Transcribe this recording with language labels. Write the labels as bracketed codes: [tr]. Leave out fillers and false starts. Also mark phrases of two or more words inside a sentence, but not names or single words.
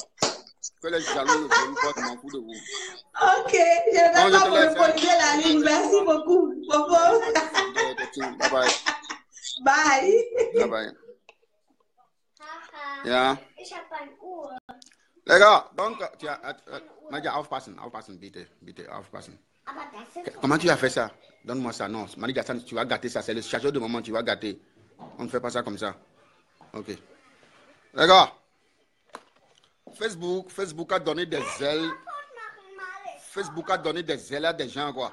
[fr] Que les jaloux ne viennent pas, je m'en fous de vous. Ok, je ne vais pas vous reposer la ligne. Merci beaucoup. Bye. [en] Bye. Yeah. [fr] Les gars, donc, tu as [de] aufpassen, bitte, aufpassen. [fr] Comment tu as fait ça? Donne-moi ça. Non, Marie Gassan, tu vas gâter ça. C'est le chargeur de moment, tu vas gâter. On ne fait pas ça comme ça. Ok. Les gars, Facebook a donné des ailes. Facebook a donné des ailes à des gens, quoi.